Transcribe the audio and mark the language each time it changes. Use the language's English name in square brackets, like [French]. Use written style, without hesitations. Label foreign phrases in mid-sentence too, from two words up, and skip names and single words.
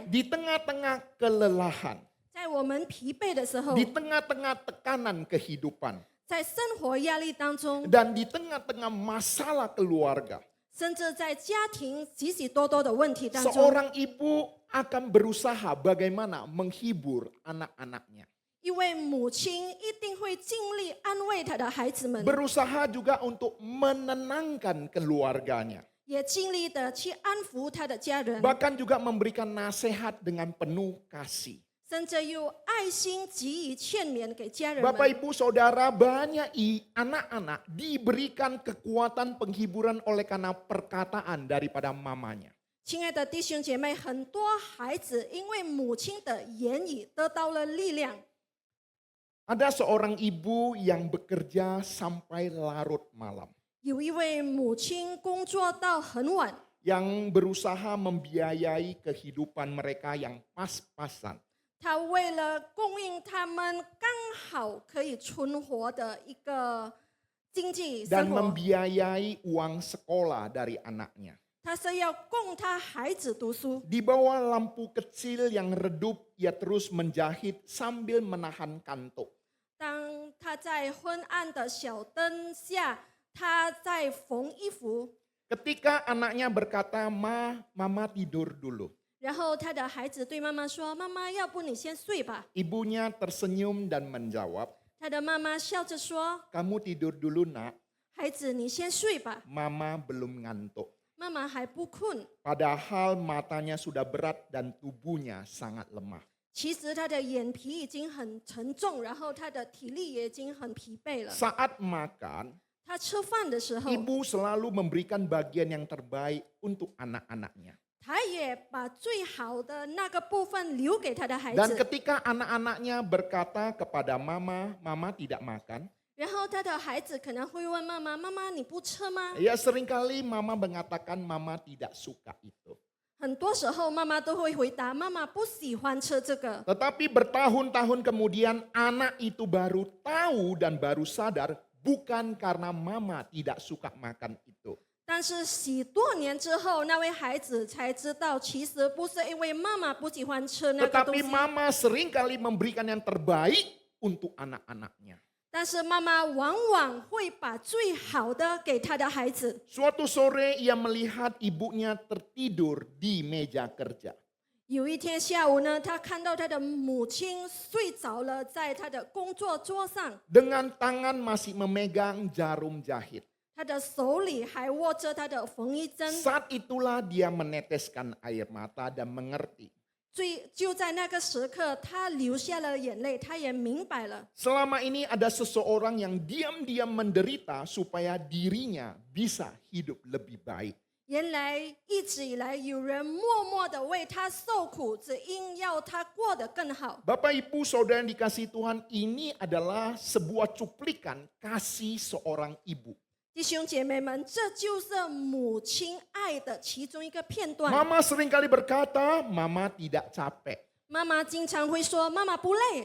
[Indonesian] Di tengah-tengah kelelahan, [Chinese] 在我们疲惫的时候， [Indonesian] di tengah-tengah tekanan kehidupan, [Chinese] 在生活压力当中， [Indonesian] dan di tengah-tengah masalah keluarga, [Chinese] 甚至在家庭许许多多的问题当中， [Indonesian] seorang ibu akan berusaha bagaimana menghibur anak-anaknya. [Chinese] 一位母亲一定会尽力安慰她的孩子们， [Indonesian] Berusaha juga untuk menenangkan keluarganya. [Chinese] 也尽力的去安抚她的家人， [Indonesian] Bahkan juga memberikan nasihat dengan penuh kasih. [Chinese] 甚至用爱心给予劝勉给家人 [Indonesian] Bapak [Chinese] 们。 [Indonesian] ibu saudara, banyak anak-anak diberikan kekuatan penghiburan oleh karena perkataan daripada mamanya. [Chinese] 亲爱的弟兄姐妹，很多孩子因为母亲的言语得到了力量。 [Indonesian] Ada seorang ibu yang bekerja sampai larut malam, [Chinese] 有一位母亲工作到很晚， [Indonesian] yang berusaha membiayai kehidupan mereka yang pas-pasan. [Chinese] 她为了供应他们刚好可以存活的一个经济 [Indonesian] Dan [Chinese] 生活， [Indonesian] membiayai uang sekolah dari anaknya. [Chinese] 她是要供她孩子读书。 [Indonesian] Di bawah lampu kecil yang redup, ia terus menjahit sambil menahan kantuk. [Chinese] 当她在昏暗的小灯下，她在缝衣服， [Indonesian] Ketika anaknya berkata, Mama tidur dulu. [Chinese] 然后她的孩子对妈妈说：“妈妈，要不你先睡吧。” [Indonesian] Ibunya tersenyum dan menjawab, [Chinese] 她的妈妈笑着说 [Indonesian] Kamu tidur dulu nak, [Chinese] 孩子，你先睡吧， [Indonesian] Mama belum ngantuk. [Chinese] 妈妈还不困。 [Indonesian] Padahal matanya sudah berat dan tubuhnya sangat lemah. [Chinese] 其实她的眼皮已经很沉重，然后她的体力也已经很疲惫了。 [Indonesian] Saat makan, [Chinese] 她吃饭的时候， [Indonesian] ibu selalu memberikan bagian yang terbaik untuk anak-anaknya. [Chinese] 她也把最好的那个部分留给她的孩 [Indonesian] Dan [Chinese] 子。 [Indonesian] ketika anak-anaknya berkata kepada Mama tidak makan, [Chinese] 然后她的孩子可能会问妈妈：“妈妈，你不吃吗 [Indonesian] ya seringkali Mama mengatakan Mama tidak suka itu.？” [Chinese] 很多时候妈妈都会回答：“妈妈不喜欢吃这个。” [Indonesian] Tetapi bertahun-tahun kemudian anak itu baru tahu dan baru sadar bukan karena Mama tidak suka makan itu. [Chinese] 但是许多年之后，那位孩子才知道，其实不是因为妈妈不喜欢吃那个东 [Indonesian] Tetapi [Chinese] 西， [Indonesian] Mama seringkali memberikan yang terbaik untuk anak-anaknya. [Chinese] 但是妈妈往往会把最好的给她的孩子。 [Indonesian] Suatu sore ia melihat ibunya tertidur di meja kerja. [Chinese] 有一天下午呢，她看到她的母亲睡着了，在她的工作桌上， [Indonesian] Dengan tangan masih memegang jarum jahit. [Chinese] 她的手里还握着她的缝衣针。 [Indonesian] Saat itulah dia meneteskan air mata dan mengerti. [Chinese] 就在那个时刻，她流下了眼泪，她也明白了， [Indonesian] Selama ini ada seseorang yang diam-diam menderita supaya dirinya bisa hidup lebih baik. [Chinese] 原来一直以来有人默默的为她受苦，只因要她过得更好。 [Indonesian] Bapak Ibu Saudara yang dikasihi Tuhan, ini adalah sebuah cuplikan kasih seorang ibu. [Chinese] 弟兄姐妹们，这就是母亲爱的其中一个片段。 [Indonesian] Mama seringkali berkata, Mama tidak capek. [Chinese] 妈妈经常会说：“妈妈不累，